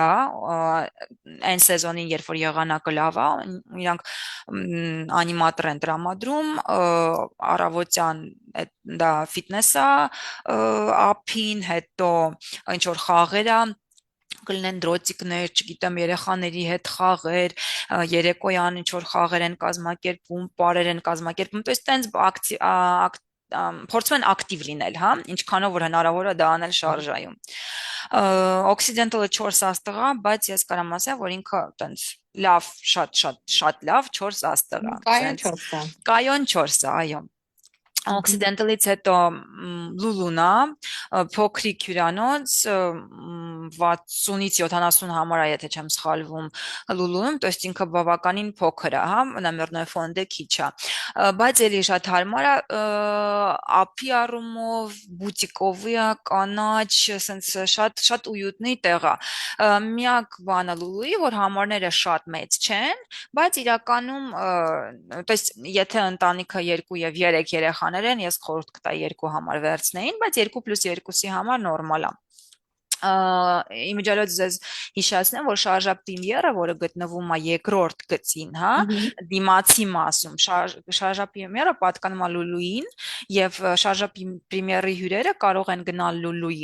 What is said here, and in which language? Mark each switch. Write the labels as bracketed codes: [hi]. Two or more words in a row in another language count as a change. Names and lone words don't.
[hy] այն սեզոնին, երբ որ եղանակը լավ է, իրանք անիմատոր են տրամադրում առավոտյան դա ֆիթնես է ափին, հետո ինչ որ խաղեր է կլինեն դրոցիկներ, չգիտեմ, երեխաների հետ խաղեր, երեկոյան ինչ որ խաղեր են կազմակերպում, պարեր են կազմակերպում, [ru] то есть [hy] տենց փորձում են ակտիվ լինել, հա, ինչքանով որ հնարավոր է դա անել շարժայում։ Օքսիդենտալը 4 աստղ է, բայց ես կարամ ասեմ, որ ինքը տենց լավ, շատ լավ 4 աստղ է, Կայուն տենց 4-ը։ կայուն 4 է, այո։ Օքսիդենտալից հետո Լուլունա, փոքրիկ հյուրանոց 60-ից 70 համար է, եթե չեմ սխալվում, Լուլունում, [ru] то есть [hy] ինքը բավականին փոքր է, հա, [ru] номерной фонд [hy] քիչ է, բայց էլի շատ հարմար է, ափի առումով, բուտիկովի է, կանաչ, սենց շատ ույուտնի տեղ է։ Միակ բանը Լուլուի, որ համարները շատ մեծ չեն, բայց իրականում, [ru] то есть [hy] եթե ընտանիքը 2 եւ 3 երեխաներ են, ես խորհուրդ կտայի 2 համար վերցնեին, բայց 2+2-ի համար նորմալ է։ Իմիջիալոց ձեզ հիշեցնեմ, որ շարժապրեմիերը, որը գտնվում է երկրորդ գծին, հա, դիմացի մասում, շարժապրեմիերը պատկանում է Լուլուին եւ շարժապրեմիերի հյուրերը կարող են գնալ Լուլուի